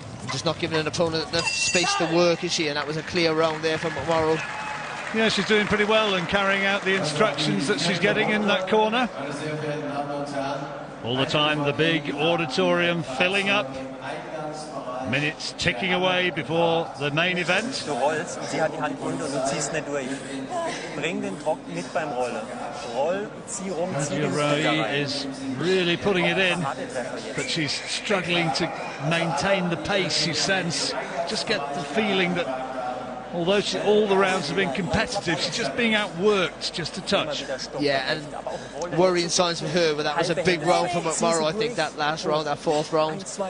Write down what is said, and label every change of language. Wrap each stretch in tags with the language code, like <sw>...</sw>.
<en>Just not giving an opponent enough space to work, is she? And that was a clear round there from McMorrow. Yeah, she's doing pretty well and carrying out the instructions that she's getting in that corner. All the time, the big auditorium filling up. Minutes ticking away before the main event.</en> <de>Du rollst und sie hat die Hand runter und du ziehst nicht durch. Bring den Druck mit beim Rollen. Roll, zieh rum, zieh den</de> <en>Nadia Raoui is really putting it in, but she's struggling to maintain the pace. You sense, just get the feeling that although all the rounds have been competitive, she's just being outworked just a touch. Yeah, and worrying signs for her, but that was a big round for McMorrow, I think, that last round, that fourth round.</en>